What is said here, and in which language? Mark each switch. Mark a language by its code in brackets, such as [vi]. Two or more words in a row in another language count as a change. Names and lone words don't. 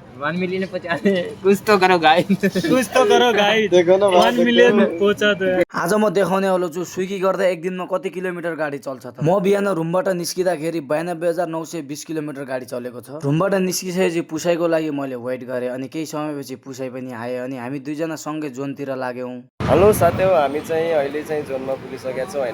[hi] 1 मिलियन पहुंचा दे कुछ तो करो गाइस देखो ना 1 मिलियन पहुंचा दो। [ne] आज म देखाउने वाला छु स्विगी गर्दा एक दिनमा कति किलोमिटर गाडी चल्छ त। म बिहान रुमबाट निस्किँदाखेरि 92,920 किलोमिटर गाडी चलेको छ। रुमबाट निस्किसकेपछि पुसाइको लागि मैले वेट गरेँ अनि केही समयपछि पुसाइ पनि आए अनि हामी दुईजना सँगै जोनतिर लाग्यौं। हेलो साथीहरु, हामी चाहिँ अहिले चाहिँ जोनमा पुगिसकेका छौँ हैन।